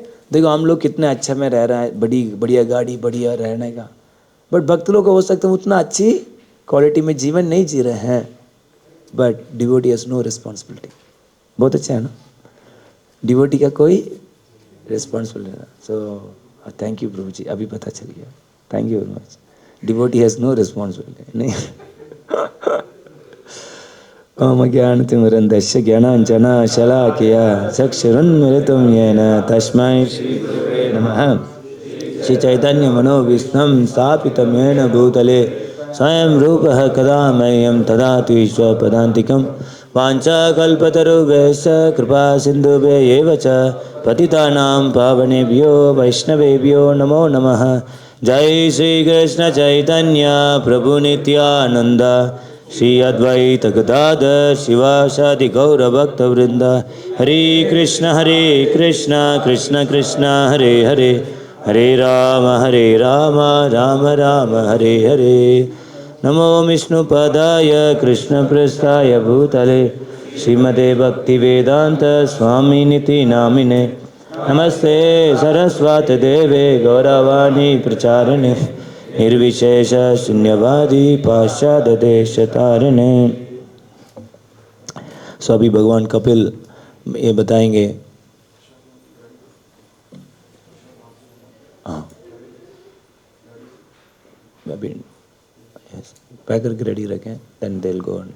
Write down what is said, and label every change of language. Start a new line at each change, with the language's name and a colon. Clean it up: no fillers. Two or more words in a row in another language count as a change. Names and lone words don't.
Hindi: देखो हम लोग कितने अच्छे में रह रहे हैं, बढ़िया गाड़ी, बढ़िया रहने का, बट भक्त लोग हो सकते हैं उतना अच्छी क्वालिटी में जीवन नहीं जी रहे हैं,
English: but devotee has no responsibility.
Hindi: बहुत अच्छा है ना, डिवोटी का कोई रिस्पॉन्सिबिलिटी।
English: so thank you
Hindi: प्रभु जी, अभी पता चल गया,
English: thank you very much. devotee has no responsibility नहीं।
Sanskrit: ओम ज्ञानतिमिरन्धस्य ज्ञानाञ्जनशलाकया चक्षुरुन्मिलितं येन तस्मै श्रीगुरवे नमः। श्रीचैतन्यमनोभीष्टं स्थापितं येन भूतले स्वयं रूपः कदा मह्यं ददाति स्वपदान्तिकं। वाञ्छाकल्पतरुभ्यश्च कृपा सिन्धुभ्यः च पतितानां पावनेभ्यो वैष्णवेभ्यो नमो नमः। जय श्री कृष्ण चैतन्य प्रभु नित्यानंद श्री अद्वैत गदाधर शिवासादि गौरभक्तवृंद। हरे कृष्ण कृष्ण कृष्ण हरे हरे, हरे राम राम राम हरे हरे। नमो विष्णुपदाय कृष्णपृष्ठाय भूतले श्रीमते भक्तिवेदांत स्वामिनिति नामिने। नमस्ते सरस्वती देवे गौरवाणी प्रचारिणे निर्विशेष शून्यवादी पाश्चात्य देश तारिणे।
Hindi: सो अभी भगवान कपिल ये बताएंगे। हाँ अभी पैक करके रेडी रखें,
English: then they will go on.